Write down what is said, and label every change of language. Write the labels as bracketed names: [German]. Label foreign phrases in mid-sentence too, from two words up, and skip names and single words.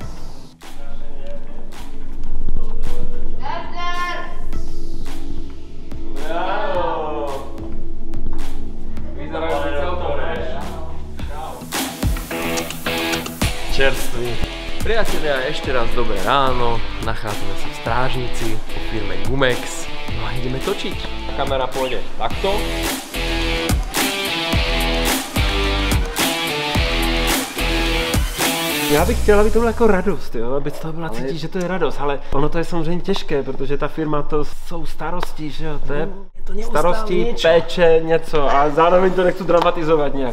[Czech] Čerstvý. [Slovak] Priatelia, ešte raz dobré ráno, nachádzame sa v Strážnici, po firme Gumex, no a ideme točiť. Kamera pôjde takto. [Czech] Já bych chtěl, aby to byla jako radost, jo? Aby to byla cítit, že to je radost, ale ono to je samozřejmě těžké, protože ta firma to jsou starosti, že jo? To je starosti, péče, něco a zároveň to nechci dramatizovat nějak.